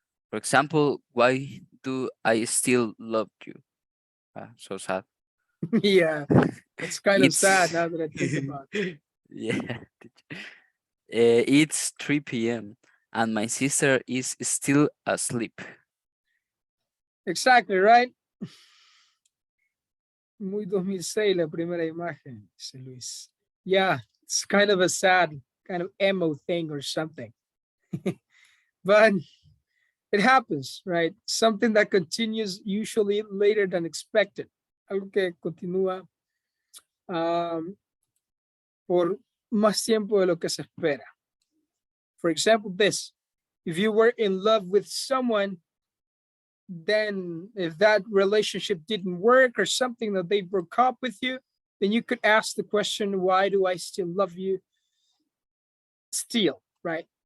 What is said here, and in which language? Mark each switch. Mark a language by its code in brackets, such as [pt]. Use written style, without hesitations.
[en] For example, why do I still love you? So sad. Yeah, it's kind of sad It's now that I think about it. yeah. It's 3 p.m. and my sister is still asleep. Exactly, right? [es] Muy 2006 la primera imagen, dice Luis. [en] Yeah, it's kind of a sad, kind of emo thing or something. But it happens, right? Something that continues usually later than expected. [es] Algo que continúa por más tiempo de lo que se espera. [en] For example, this, if you were in love with someone, then if that relationship didn't work or something that they broke up with you, then you could ask the question, why do I still love you? Still, right?